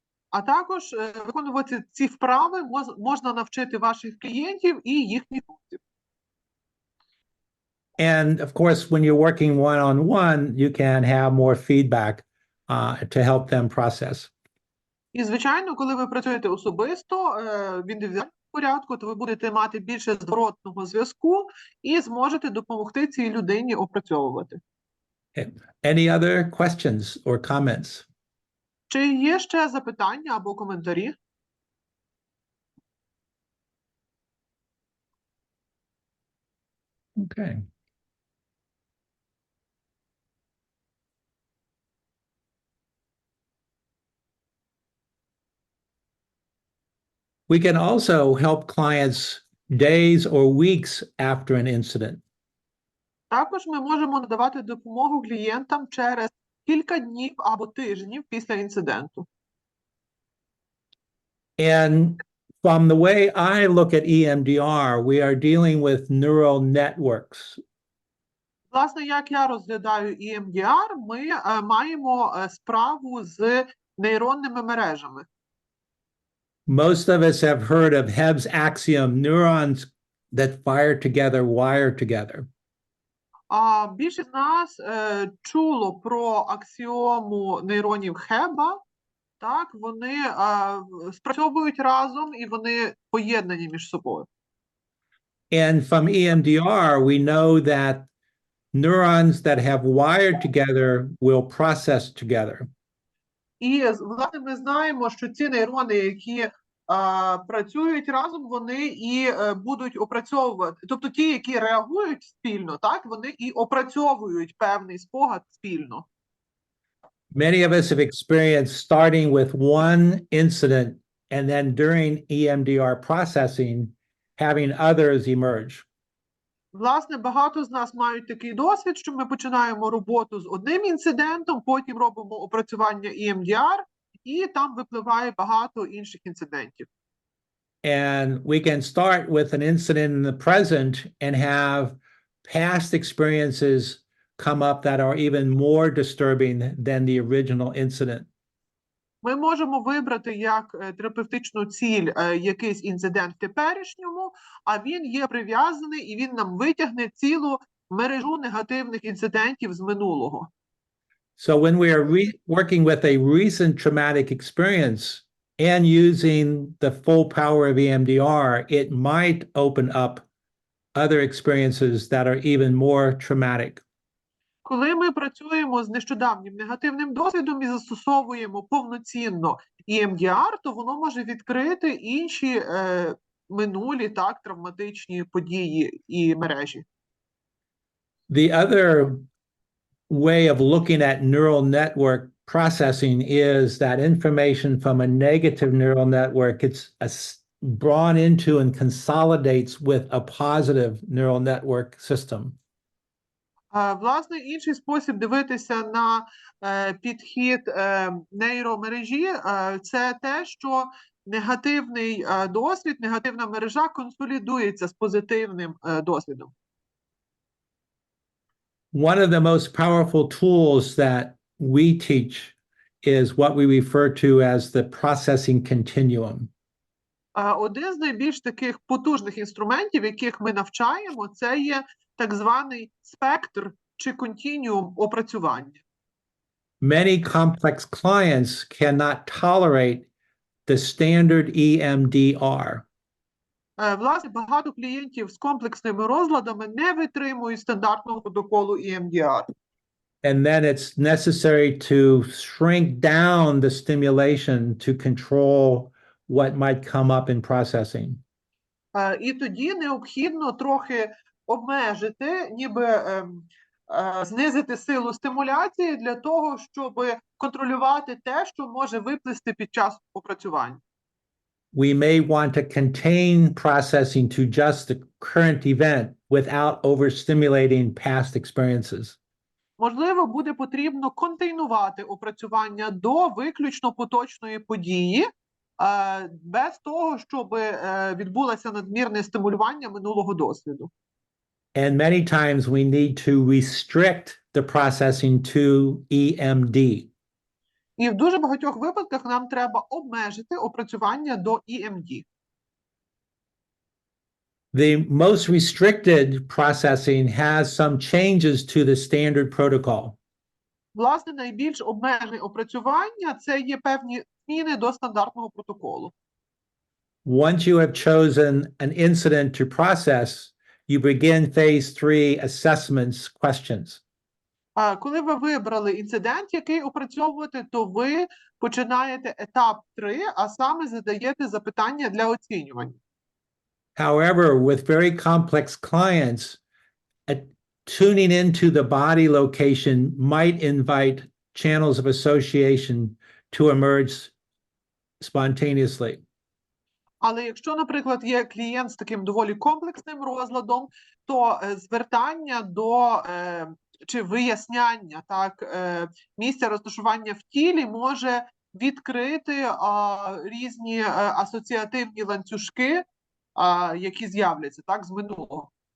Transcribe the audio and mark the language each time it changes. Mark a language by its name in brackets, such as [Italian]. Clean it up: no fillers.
[Ukrainian] А також виконувати ці вправи можна навчити ваших клієнтів і їхніх друзів. [English] And of course, when you're working one-on-one, you can have more feedback to help them process. [Ukrainian] І, звичайно, коли ви працюєте особисто, в індивідуальному порядку, то ви будете мати більше зворотного зв'язку і зможете допомогти цій людині опрацьовувати. [English] Any other questions or comments? [Ukrainian] Чи є ще запитання або коментарі? [English] Okay. We can also help clients days or weeks after an incident. [Ukrainian] Також ми можемо надавати допомогу клієнтам через кілька днів або тижнів після інциденту. [English] And from the way I look at EMDR, we are dealing with neural networks. [Ukrainian] Власне, як я розглядаю EMDR, ми маємо справу з нейронними мережами. [English] Most of us have heard of Hebb's axiom, neurons that fire together, wire together. [Ukrainian] А більшість з нас чуло про аксіому нейронів Хеба. Так, вони спрацьовують разом і вони поєднані між собою. [English] And from EMDR, we know that neurons that have wired together will process together. [Ukrainian] І, власне, ми знаємо, що ці нейрони, які працюють разом, вони і будуть опрацьовувати, тобто ті, які реагують спільно, так, вони і опрацьовують певний спогад спільно. [English] Many of us have experienced starting with one incident and then during EMDR processing, having others emerge. [Ukrainian] Власне, багато з нас мають такий досвід, що ми починаємо роботу з одним інцидентом, потім робимо опрацювання EMDR, і там випливає багато інших інцидентів. [English] And we can start with an incident in the present and have past experiences come up that are even more disturbing than the original incident. [Ukrainian] Ми можемо вибрати як терапевтичну ціль якийсь інцидент в теперішньому, а він є прив'язаний і він нам витягне цілу мережу негативних інцидентів з минулого. [English] So when we are working with a recent traumatic experience and using the full power of EMDR, it might open up other experiences that are even more traumatic. [Ukrainian] Коли ми працюємо з нещодавнім негативним досвідом і застосовуємо повноцінно EMDR, то воно може відкрити інші минулі, так, травматичні події і мережі. [English] The other way of looking at neural network processing is that information from a negative neural network gets brought into and consolidates with a positive neural network system. [Ukrainian] Власне, інший спосіб дивитися на підхід нейромережі – це те, що негативний досвід, негативна мережа консолідується з позитивним досвідом. [English] One of the most powerful tools that we teach is what we refer to as the processing continuum. [Ukrainian] Один з найбільш таких потужних інструментів, яких ми навчаємо, це є так званий спектр чи континіум опрацювання. [English] Many complex clients cannot tolerate the standard EMDR. [Ukrainian] Власне, багато клієнтів з комплексними розладами не витримують стандартного протоколу EMDR. [English] And then it's necessary to shrink down the stimulation to control what might come up in processing. [Ukrainian] І тоді необхідно трохи обмежити, ніби знизити силу стимуляції для того, щоб контролювати те, що може виплисти під час опрацювання. [English] We may want to contain processing to just the current event without overstimulating past experiences. [Ukrainian] Можливо, буде потрібно контейнувати опрацювання до виключно поточної події, без того, щоб відбулося надмірне стимулювання минулого досвіду. [English] And many times we need to restrict the processing to EMD. [Ukrainian] І в дуже багатьох випадках нам треба обмежити опрацювання до EMD. [English] The most restricted processing has some changes to the standard protocol. [Ukrainian] Власне, найбільш обмежене опрацювання – це є певні зміни до стандартного протоколу. [English] Once you have chosen an incident to process, you begin phase 3 assessments questions. [Ukrainian] Коли ви вибрали інцидент, який опрацьовувати, то ви починаєте етап 3, а саме задаєте запитання для оцінювання. [English] However, with very complex clients, tuning into the body location might invite channels of association to emerge spontaneously. [Ukrainian] Але якщо, наприклад, є клієнт з таким доволі комплексним розладом, то звертання до чи виясняння місця розташування в тілі може відкрити різні асоціативні ланцюжки, які з'являться з минулого.